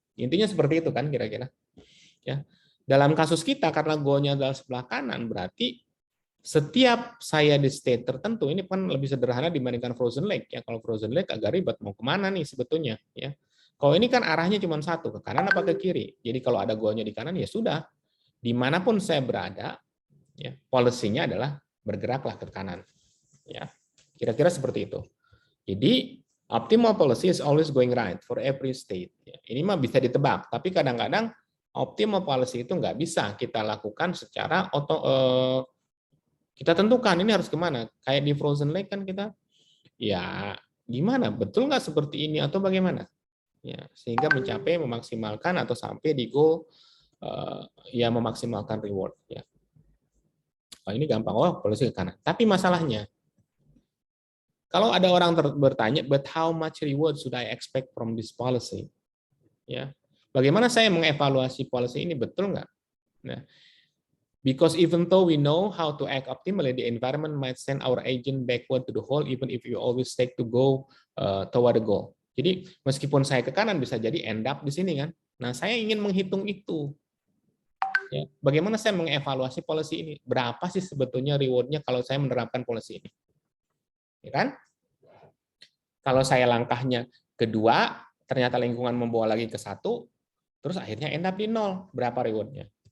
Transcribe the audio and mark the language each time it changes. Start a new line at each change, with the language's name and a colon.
Indonesian: Intinya seperti itu kan kira-kira. Ya, dalam kasus kita karena goalnya adalah sebelah kanan, berarti setiap saya di state tertentu ini kan lebih sederhana dibandingkan frozen lake ya. Kalau frozen lake agak ribet mau kemana nih sebetulnya ya. Kalau ini kan arahnya cuma satu, ke kanan apa ke kiri. Jadi kalau ada goalnya di kanan ya sudah, dimanapun saya berada, ya policy-nya adalah bergeraklah ke kanan. Ya, kira-kira seperti itu. Jadi
English: optimal policy is always going right for every state.
Indonesian: Ya, ini mah bisa ditebak, tapi kadang-kadang optimal policy itu nggak bisa kita lakukan secara kita tentukan ini harus kemana. Kayak di frozen lake kan kita, ya gimana, betul nggak seperti ini atau bagaimana? Ya, sehingga mencapai memaksimalkan atau sampai di goal yang memaksimalkan reward ya. Oh, ini gampang, oh policy ke kanan. Tapi masalahnya kalau ada orang bertanya,
English: but how much reward should I expect from this policy?
Indonesian: Ya, bagaimana saya mengevaluasi policy ini, betul nggak?
English: Nah, because even though we know how to act optimally, the environment might send our agent backward to the hole, even if you always take to go toward the goal.
Indonesian: Jadi meskipun saya ke kanan bisa jadi end up di sini kan. Nah, saya ingin menghitung itu. Ya, bagaimana saya mengevaluasi policy ini? Berapa sih sebetulnya reward-nya kalau saya menerapkan policy ini? Ya kan? Kalau saya langkahnya kedua, ternyata lingkungan membawa lagi ke satu, terus akhirnya end up di nol. Berapa reward-nya?